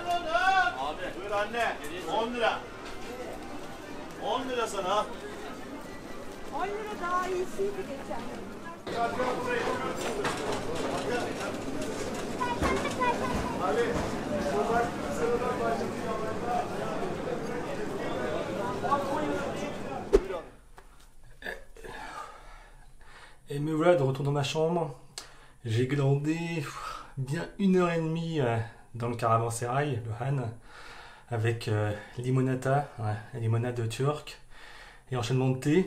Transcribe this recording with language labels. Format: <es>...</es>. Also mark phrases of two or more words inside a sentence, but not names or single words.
<tr>Abi. Buyur anne. 10 lira. 10 lira sana. 10 lira daha iyisiydi geçen. Ali. Bu bak sıradan başlıyor.</tr> <fr>Et me voilà de retour dans ma chambre. J'ai glandé bien 1 heure et demie dans le caravansérail, le Han, avec limonata, la limonade turque, et enchaînement de thé.</fr>